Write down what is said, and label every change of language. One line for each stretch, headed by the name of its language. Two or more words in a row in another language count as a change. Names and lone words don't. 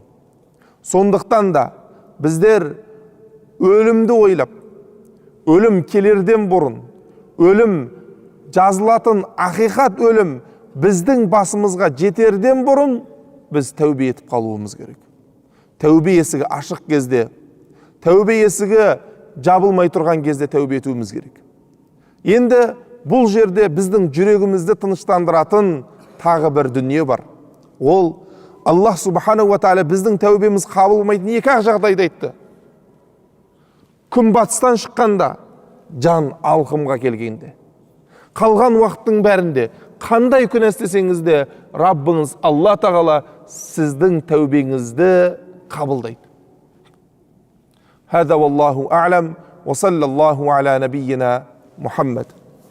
Kazakh: Сондықтан да біздер өлімді ойлап, өлім келерден бұрын, өлім жазылатын ақиқат өлім біздің басымызға жетерден бұрын біз тәубе етіп қалуымыз керек. Тәубе есігі ашық кезде, тәубе есігі жабылмай тұрған кезде тәубе етуіміз керек. Енді бұл жерде біздің жүрегімізді тыныштандыратын тағы бір дүние бар. Ол
Arabic: الله سبحانه وتعالى
Kazakh: біздің тәубеміз қабылмайтын екі жағдайды айтты. Күн батыстан шыққанда, жан алқымға келгенде. Қалған уақыттың бәрінде қандай күнә істесеңіз де Раббыңыз Алла тағала сіздің тәубеңізді қабылдайды.
Arabic: هذا والله أعلم وصلى الله على نبينا محمد.